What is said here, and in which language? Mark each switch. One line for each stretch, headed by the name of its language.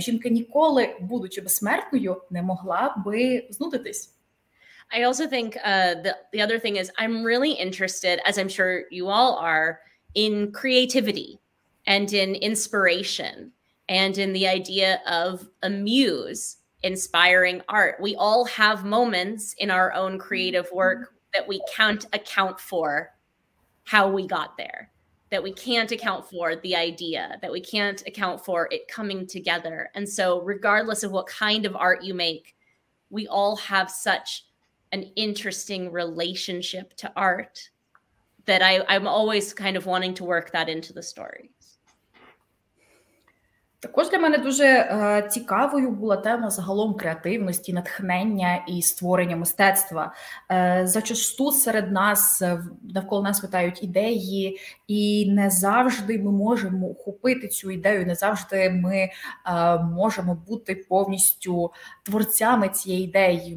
Ukrainian: Жінка ніколи, будучи безсмертною, не могла би знудитись.
English: I also think the other thing is I'm really interested, as I'm sure you all are, in creativity and in inspiration and in the idea of a muse inspiring art. We all have moments in our own creative work that we can't account for how we got there, that we can't account for the idea, that we can't account for it coming together. And so regardless of what kind of art you make, we all have such an interesting relationship to art that I'm always kind of wanting to work that into the stories.
Ukrainian: Також для мене дуже цікавою була тема загалом креативності, натхнення і створення мистецтва. Зачасту серед нас, навколо нас витають ідеї, і не завжди ми можемо ухопити цю ідею, не завжди ми можемо бути повністю творцями цієї ідеї.